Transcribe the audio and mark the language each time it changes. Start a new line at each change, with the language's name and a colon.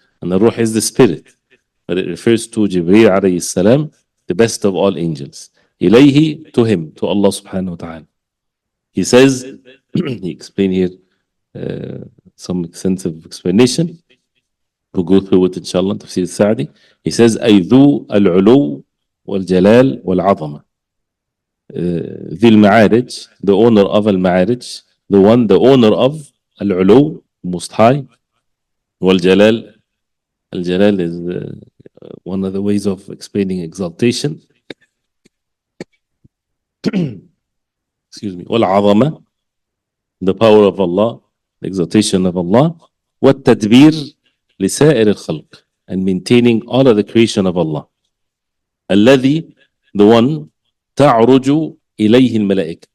English: And the ruh is the spirit, but it refers to Jibreel alayhi salam, the best of all angels. إليه, to him, to Allah subhanahu wa ta'ala. He says, he explained here some extensive explanation. We'll go through it inshallah, Tafseer al-Sa'di.
Arabic: He says, أي ذو العلو والجلال والعظمة.
English: ذي المعارج, the owner of al-Ma'arij, the owner of al-Ulu, most high, wal-Jalal. Al-Jalal is one of the ways of explaining exaltation. Excuse me. Wal-Azama, the power of Allah, the exaltation of Allah. Wat-Tadbir لسائر الخلق, and maintaining all of the creation of Allah.
Arabic: الذي, the one, تعرج إليه الملائكة.